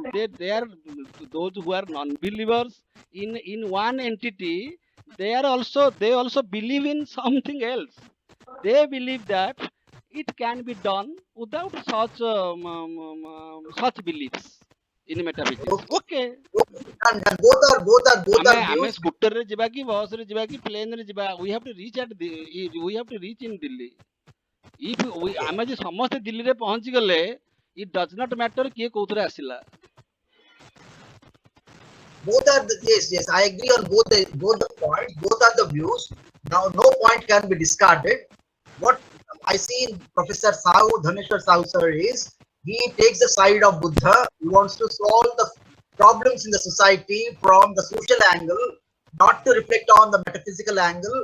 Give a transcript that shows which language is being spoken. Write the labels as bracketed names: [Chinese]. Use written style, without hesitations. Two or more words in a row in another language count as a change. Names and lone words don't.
[English] They are those who are non-believers in one entity. They also believe in something else. They believe that it can be done without such beliefs in metaphysics. Okay. And both are [Odia] ଆମେ [English] views. [Odia] scooter ରେ ଯିବା କି bus ରେ ଯିବା କି plane ରେ ଯିବା, [English] we have to reach in Delhi. [Odia] If ଆମେ ଯେ ସମସ୍ତେ ଦିଲ୍ଲୀରେ ପହଞ୍ଚି ଗଲେ, [English] it does not matter [Odia] କିଏ କୋଉଥିରେ ଆସିଲା. [English] Both are the, yes, I agree on both the points. Both are the views. Now, no point can be discarded. What I see in Professor Sahu, Dhaneshwar Sahu sir, is he takes the side of Buddha. He wants to solve the problems in the society from the social angle, not to reflect on the metaphysical angle.